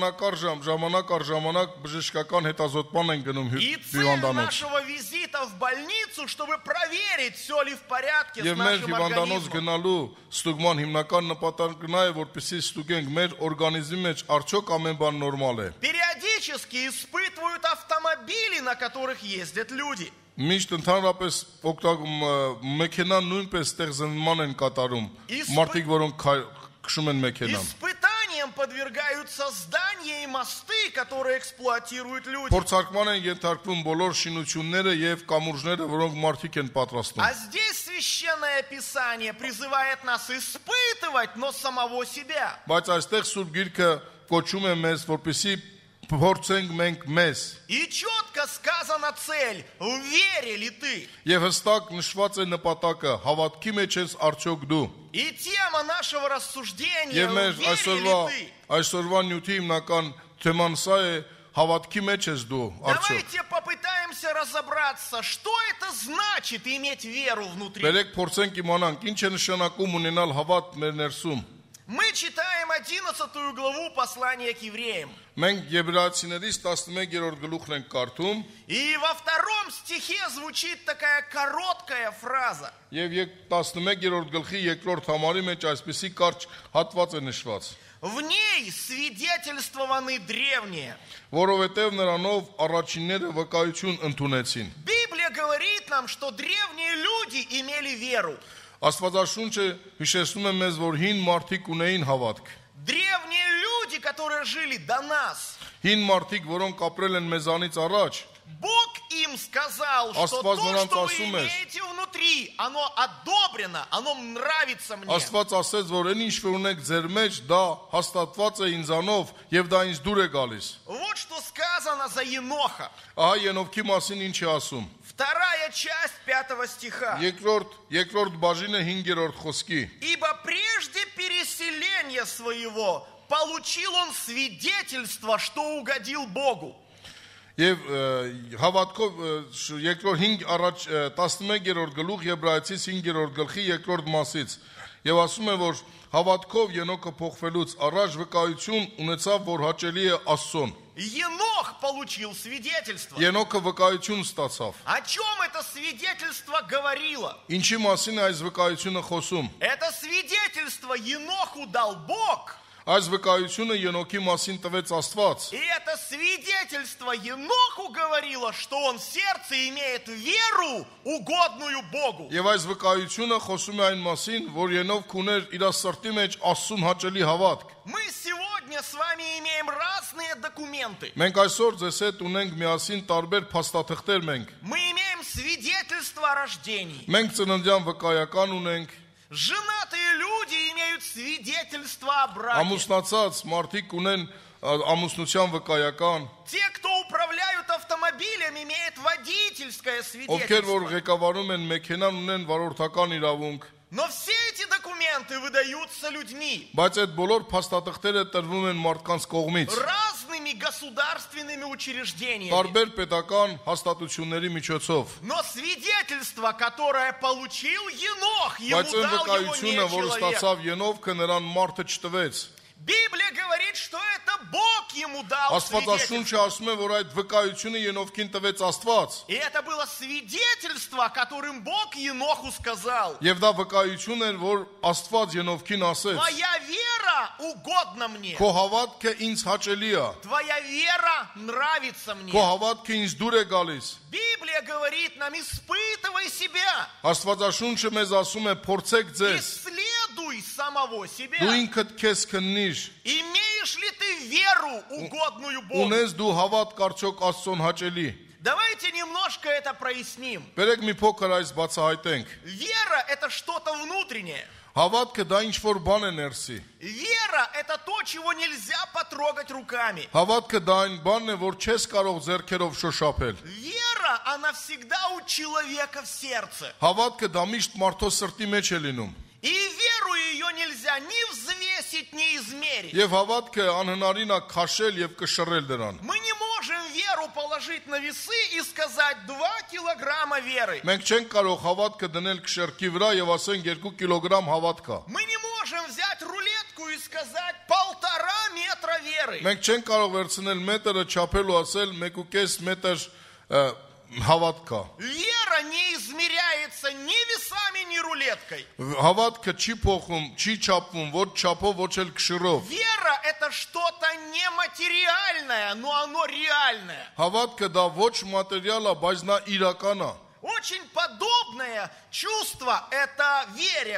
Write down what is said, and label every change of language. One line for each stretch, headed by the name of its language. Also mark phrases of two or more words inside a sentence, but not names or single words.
Russian: И цель нашего визита в больницу, чтобы проверить, все ли в порядке с нашим организмом. Периодически испытывают автомобили, на которых ездят люди.
Armenian: Միշտ ընդհանրապես մեքենան նույնպես ստեղծման են կատարում մարդիկ որոնք քշում են մեքենան
Russian: Испытаниям подвергаются здания и мосты, которые эксплуатируют люди.
Armenian: Փորձարկման են ենթարկվում բոլոր շինությունները եւ կամուրջները, որոնք մարդիկ են պատրաստում.
Russian: А здесь священное Писание призывает нас испытывать, но самого себя.
Armenian: Բայց այստեղ Սուրբ Գիրքը կոչում է մեզ, որպեսզի փորձենք մենք մեզ.
Russian: И четко сказана цель: вере ли ты?
Armenian: Եվ հստակ нշված է нպատակը, հավատքի մեջ ես արդյոք դու.
Russian: И тема нашего рассуждения:
Armenian: Եվ մեր
Russian: вере ли ты?
Armenian: Այսօրվա նյութի հիմնական թեման սա է, հավատքի մեջ ես դու արդյոք.
Russian: Давайте попытаемся разобраться, что это значит иметь веру внутри.
Armenian: Բերեք փորձենք իմանանք, ինչ է նշանակում ունենալ հավատ մեր ներսում.
Russian: Мы читаем 11 главу послания к евреям.
Armenian: Մենք Եբրայեցիներից 11-րդ գլուխն ենք կարդում.
Russian: И во 2 стихе звучит такая короткая фраза.
Armenian: Եվ 11-րդ գլխի 2-րդ համարի մեջ այսպեսի կարճ հատված է նշված.
Russian: В ней свидетельствованы древние.
Armenian: Որովհետև նրանով առաջինները վկայություն ընդունեցին.
Russian: Библия говорит нам, что древние люди имели веру.
Armenian: Աստվածաշունչը հիշեցնում է մեզ, որ հին մարդիկ ունեին հավատք.
Russian: Древние люди, которые жили до нас.
Armenian: Հին մարդիկ, որոնք ապրել են մեզանից առաջ.
Russian: Бог им сказал, что то, что вы имеете внутри, оно одобрено, оно нравится мне.
Armenian: Աստված ասեց, որ այն ինչ որ ունեք ձեր մեջ, դա հաստատված է ինձանով եւ դա ինձ դուր է գալիս.
Russian: Вот что сказано за Еноха.
Armenian: Ահա Ենովքի մասին ինչ է ասում.
Russian: Вторая часть 5 стиха.
Armenian: Երկրորդ բաժինը 5-րդ խոսքի.
Russian: Ибо прежде переселения своего получил он свидетельство, что угодил Богу.
Armenian: Եվ հավատքով երկրորդ 5 առաջ 11-րդ գլուխ Եբրայեցիս 5-րդ գլխի երկրորդ մասից եւ ասում է որ հավատքով Ենոքը փոխվելուց առաջ վկայություն ունեցավ որ հաճելի է Աստծուն
Russian: Енох получил свидетельство.
Armenian: Ենոքը վկայություն ստացավ
Russian: О чем это свидетельство говорило?
Armenian: Ինչի մասին է այս վկայությունը խոսում
Russian: Это свидетельство Еноху дал Бог.
Armenian: Այս վկայությունը Ենոքի մասին տվեց Աստված
Russian: И это свидетельство Еноху говорило, что он в сердце имеет веру, угодную Богу.
Armenian: Եվ այս վկայությունը խոսում է այն մասին որ Ենոք ուներ իր սրտի մեջ Աստծուն հաճելի հավատք
Russian: Мы сегодня с вами имеем разные документы.
Armenian: Մենք այսօր ձեզ հետ ունենք միասին տարբեր փաստաթղթեր մենք
Russian: Мы имеем свидетельство о рождении.
Armenian: Մենք ծննդյան վկայական ունենք
Russian: Женатые люди имеют свидетельство о браке.
Armenian: Ամուսնացած մարդիկ ունեն ամուսնության վկայական
Russian: Те, кто управляют автомобилем, имеют водительское
Armenian: Ովքեր որ
Russian: свидетельство.
Armenian: ղեկավարում են մեքենան ունեն վարորդական իրավունք
Russian: Но все эти документы выдаются людьми,
Armenian: Բայց այդ բոլոր փաստաթղթերը տրվում են մարդկանց կողմից
Russian: разными государственными учреждениями.
Armenian: Տարբեր պետական հաստատությունների միջոցով
Russian: Но свидетельство, которое получил Енох, ему
Armenian: Բայց այն
Russian: дал его
Armenian: վկայությունը,
Russian: не
Armenian: որ
Russian: человек.
Armenian: ստացավ Ենովքը նրան մարդը չտվեց
Russian: Библия говорит, что это Бог ему дал свидетельство.
Armenian: Աստվածաշունչը ասում է, որ այդ վկայությունը Ենովքին տվեց Աստված
Russian: И это было свидетельство, которым Бог Еноху сказал:
Armenian: Եվ դա վկայություն էր, որ Աստված Ենովքին ասեց
Russian: Твоя вера угодна мне.
Armenian: Քո հավատքը ինձ հաճելի է
Russian: Твоя вера нравится мне.
Armenian: Քո հավատքը ինձ դուր է գալիս
Russian: Библия говорит нам: испытывай себя,
Armenian: Աստվածաշունչը մեզ ասում է փորձեք ձեզ
Russian: исследуй самого себя.
Armenian: Դու ինքդ քեզ քննիր
Russian: Имеешь ли ты веру, угодную Богу?
Armenian: Ունես դու հավատ կարծոք Աստծուն հաճելի
Russian: Давайте немножко это проясним.
Armenian: Բերեք մի փոքր այս բացահայտենք
Russian: Вера – это что-то внутреннее.
Armenian: Հավատքը դա ինչ որ բան է ներսի
Russian: Вера – это то, чего нельзя потрогать руками.
Armenian: Հավատքը դա այն բանն է որ չես կարող ձեռքերով շոշափել
Russian: Вера, она всегда у человека в сердце.
Armenian: Հավատքը դա միշտ մարդու սրտի մեջ է լինում
Russian: И веру ее нельзя ни взвесить, ни измерить.
Armenian: Եվ հավատքը անհնարին է քաշել եւ կշռել դրան
Russian: Мы не можем веру положить на весы и сказать 2 килограмма веры.
Armenian: Մենք չենք կարող հավատքը դնել քշերքի վրա եւ ասենք 2 կիլոգրամ հավատ կա
Russian: Мы не можем взять рулетку и сказать 1,5 метра веры.
Armenian: Մենք չենք կարող վերցնել մետրը չափել ու ասել 1.5 մետր հավատ կա
Russian: Вера не измеряется ни весами, ни рулеткой.
Armenian: Հավատքը չի փոխում, չի չափվում, ոչ չափով, ոչ էլ քշրով
Russian: Вера – это что-то нематериальное, но оно реальное.
Armenian: Հավատքը դա ոչ մատերիալ է, բայց նա իրական է
Russian: Очень подобное чувство – это вере.